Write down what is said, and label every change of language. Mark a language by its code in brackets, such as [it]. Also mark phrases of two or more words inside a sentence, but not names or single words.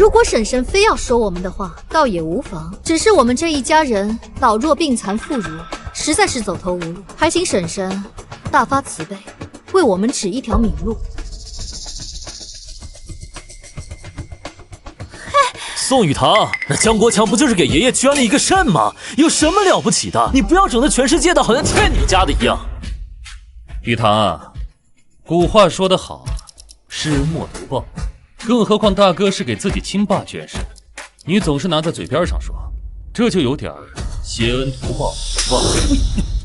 [zh] 如果嬸嬸非要說我們的話，倒也無妨。只是我們這一家人老弱病殘婦孺，實在是走投無路，還請嬸嬸大發慈悲，為我們指一條明路。宋雨堂，那江国强不就是给爷爷捐了一个肾吗？有什么了不起的？你不要整得全世界的好像欠你家的一样。雨堂啊，古话说得好，施恩莫图報。更何况大哥是给自己亲爸捐肾，你总是拿在嘴邊上說，這就有點謝恩圖報，忘恩負義。